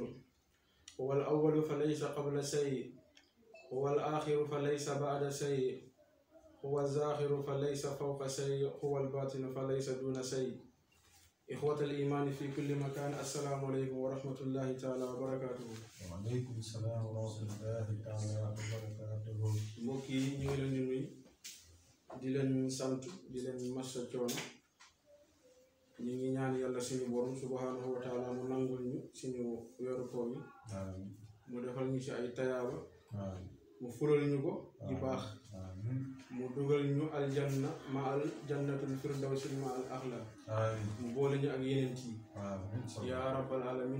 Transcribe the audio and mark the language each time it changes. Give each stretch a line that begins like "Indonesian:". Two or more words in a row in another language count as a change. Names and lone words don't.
Arabic: هو الأول فليس قبل شيء، هو الآخر فليس بعد شيء، هو الزاخر فليس فوق شيء، هو الباطن فليس دون شيء. إخوة الإيمان في كل مكان، السلام عليكم ورحمة الله تعالى وبركاته. وعليكم السلام ورحمة الله تعالى وبركاته.
Wolof: mbokk yi ñu ngi leen di nuyu di leen sant di leen massa coono. ñu ngi ñaan yàlla suñu borom
Arabic: سبحانه وتعالى
Wolof: mu nangul ñu suñu weeru koor yi, mu defal ñu ci ay tayaaba, mu fulal ñu ko di baax, mu dugal ñu aljanna ma al
Arabic: جنة الفردوس
Wolof: ma al axla, mu boole ñu ak yeneen ci
Arabic: يا رب العالمين.